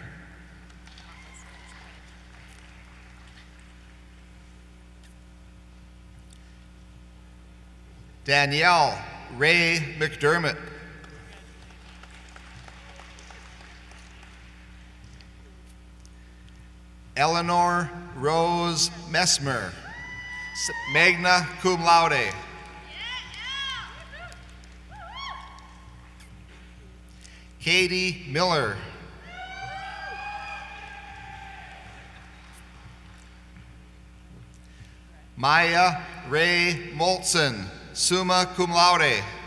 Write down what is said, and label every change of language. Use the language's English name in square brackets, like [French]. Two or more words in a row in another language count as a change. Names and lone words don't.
[English] Danielle Ray McDermott. Eleanor Rose Messmer, [Latin] magna cum laude. [English] Katie Miller. Maya Ray Moltzen, [Latin] summa cum laude.